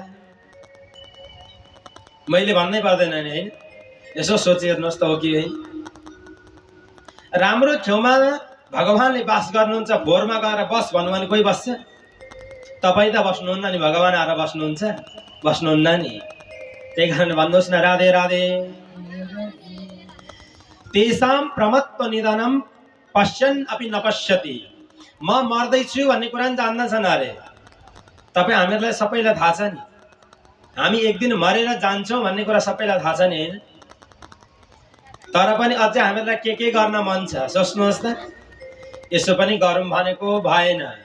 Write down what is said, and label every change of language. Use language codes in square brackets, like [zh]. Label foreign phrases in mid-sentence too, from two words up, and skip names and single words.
[ne] मैले भन्नै पर्दैन नि, होइन? यसो सोची हेर्नुहोस् त, हो कि होइन? राम्रो ठाउँमा भगवानले वास गर्नुहुन्छ। भोरमा गएर बस भन्नु भने कोही बस्छ? तपाईँ त बस्नुहुन्न नि, भगवान आएर बस्नुहुन्छ? बस्नुहुन्न नि। त्यही कारण भन्नुहोस् न, राधे राधे। [sa] तेषां प्रमत्व निधनम पश्यन् अपि न पश्यति। [ne] म मर्दैछु भन्ने कुरा जान्दछन् अरे। तपाईँ हामीहरूलाई सबैलाई थाहा छ नि, हामी एक दिन मरेर जान्छौँ भन्ने कुरा सबैलाई थाहा छ नि, होइन? तर पनि अझै हामीलाई के गर्न मन छ सोच्नुहोस् त। यसो पनि गरौँ भनेको भएन।